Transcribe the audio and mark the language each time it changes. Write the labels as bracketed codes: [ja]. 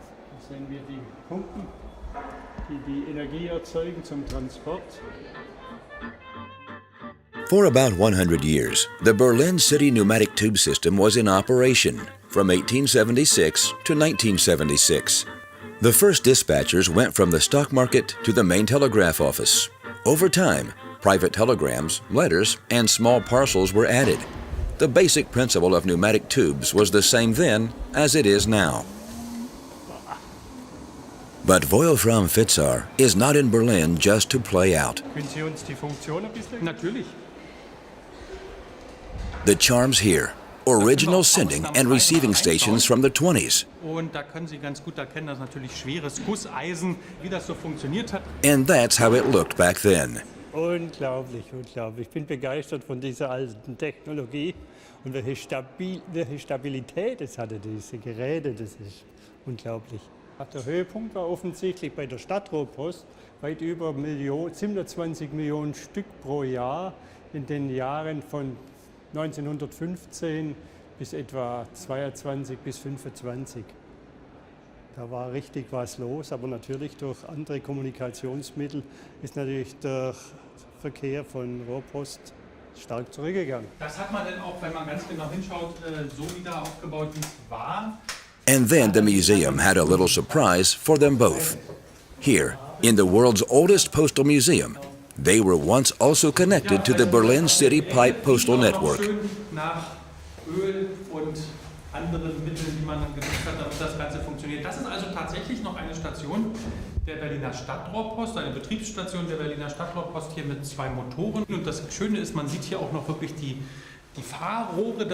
[de] Hier sehen wir die Pumpen, die die Energie erzeugen zum Transport. [en] For about 100 years, the Berlin City pneumatic tube system was in operation from 1876 to 1976. The first dispatchers went from the stock market to the main telegraph office. Over time, private telegrams, letters, and small parcels were added. The basic principle of pneumatic tubes was the same then as it is now. But Wolfram Fitzar is not in Berlin just to play out. [de] Können Sie uns die Funktion ein bisschen? Natürlich. [en] The charms here, original sending and receiving stations from the 20s. [de] Und da können Sie ganz gut erkennen, dass natürlich schweres Gusseisen, wie das so funktioniert hat. [en] And that's how it looked back then. [de] Unglaublich, unglaublich. Ich bin begeistert von dieser alten Technologie und welche Stabilität es hatte, diese Geräte, das ist unglaublich. Der Höhepunkt war offensichtlich bei der Stadtrohrpost, weit über 720 Millionen Stück pro Jahr in den Jahren von 1915 bis etwa 22 bis 25. Da war richtig was los, aber natürlich durch andere Kommunikationsmittel ist natürlich der Verkehr von Rohrpost stark zurückgegangen. Das hat man dann auch, wenn man ganz genau hinschaut, so wieder aufgebaut, wie es war. [en] And then the museum had a little surprise for them both. Here, in the world's oldest postal museum, they were once also connected to the Berlin City Pipe Postal Network. [de] Schön nach Öl und anderen Mitteln, die man genutzt hat, damit das Ganze funktioniert. Das ist also tatsächlich noch eine Station der Berliner Stadtrohrpost, eine Betriebsstation der Berliner Stadtrohrpost hier mit 2 Motoren. Und das Schöne ist, man sieht hier auch noch wirklich die Fahrrohre.